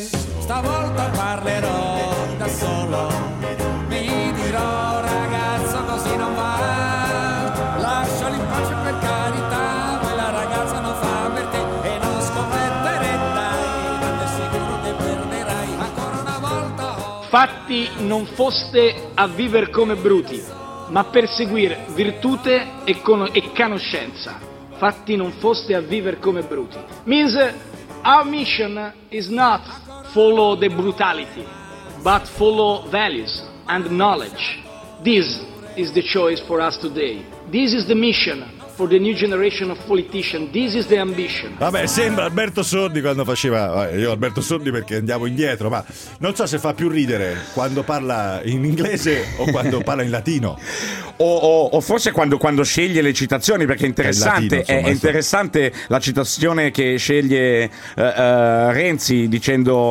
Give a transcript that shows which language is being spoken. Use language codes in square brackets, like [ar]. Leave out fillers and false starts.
[it] Stavolta parlerò da solo, mi dirò ragazza così non va, lasciali in pace per carità, quella ragazza non fa per te e non scommettere dai, ma te sicuro che perderai ancora una volta. Fatti non foste a viver come bruti, ma per seguire virtute e conoscenza. Fatti non foste a viver come bruti. [en] Means our mission is not follow the brutality, but follow values and knowledge. This is the choice for us today. This is the mission for the new generation of politicians. This is the ambition. [it] Vabbè, sembra Alberto Sordi quando faceva... Io Alberto Sordi perché andiamo indietro, ma non so se fa più ridere quando parla in inglese o quando parla in latino. O forse quando sceglie le citazioni, perché è interessante la citazione che sceglie Renzi dicendo